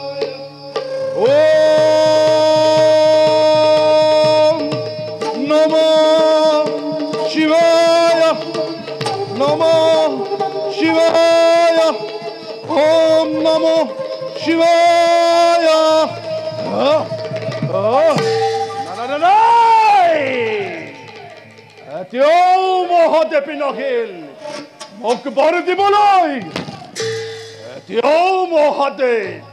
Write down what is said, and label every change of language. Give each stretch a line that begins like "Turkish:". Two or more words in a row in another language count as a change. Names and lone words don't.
Sanskrit: ॐ नमः शिवाय. नमः शिवाय. ॐ नमः शिवाय.
Assamese: এতিয়াও মহাদেৱী নাহিল মোক বৰ দিবলৈ এতিয়াও মহাদেৱ